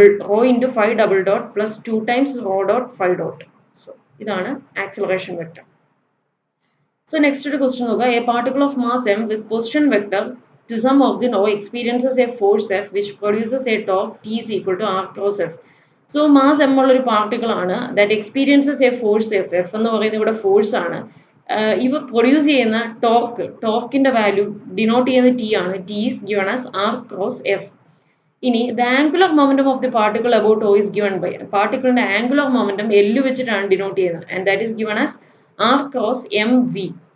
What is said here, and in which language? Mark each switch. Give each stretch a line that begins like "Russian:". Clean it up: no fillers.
English: Rho into five double dot plus 2 times rho dot five dot.
Malayalam: So ഇതാണ് acceleration vector.
English: So next
Malayalam: ഒരു
English: question
Malayalam: നോക്കുക.
English: A particle of mass m with position vector to some object O experiences a force F which produces a torque T is equal to R cross F. So mass m
Malayalam: ഉള്ള ഒരു particle ആണ്
English: that experiences a force F.
Malayalam: F എന്ന് പറയുന്നത് ഇവിടെ force ആണ്. ഇവ produce ചെയ്യുന്ന ടോർക്കിന്റെ value denote ചെയ്യുന്ന T ആണ്.
English: T is given as R cross F. ഇനി the angular momentum of the particle about O is given by
Malayalam: പാർട്ടിക്കിളിന്റെ angular momentum L വെച്ചിട്ടാണ് ഡിനോട്ട് ചെയ്യുന്നത്
English: And that is given as R cross M V.